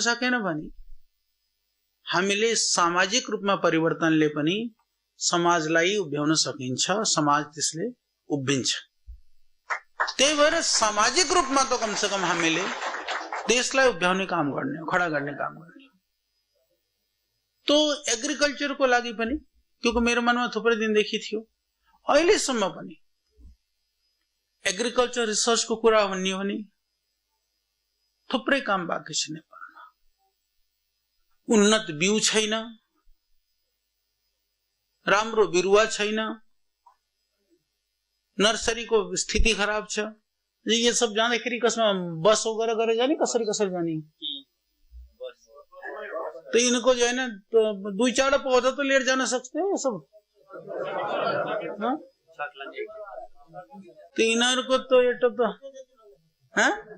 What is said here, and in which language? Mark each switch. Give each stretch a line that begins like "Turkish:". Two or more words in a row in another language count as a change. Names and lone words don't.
Nepali: सकेन भने हामीले सामाजिक रूपमा परिवर्तनले पनि समाजलाई उभ्याउन सकिन्छ समाज त्यसले उभिन्छ त्यही भएर सामाजिक रूपमा त
Hindi: कम से कम
Nepali: हामीले देशलाई उभ्याउने काम गर्ने खडा गर्ने काम गर्ने तो एग्रीकल्चर को लागि पनि क्योंकि मेरो मनमा थुप्रै दिनदेखि थियो अहिलेसम्म पनि
English: agriculture research
Nepali: को कुरा भन्ने हो भने थुप्रै काम बाँकी छ नेपालमा उन्नत बिउ छैन राम्रो बिरुवा छैन नर्सरी को स्थिति खराब छ
Hindi: ये सब
Nepali: जाँदाखेरि कसमा बस वगैरह जाने कसरी जाने
Hindi: तो इनको जो है ना तो 2-4 पौधा तो लेकर जाना सकते हैं सब हाँ? तो इनर को तो ये तो हाँ?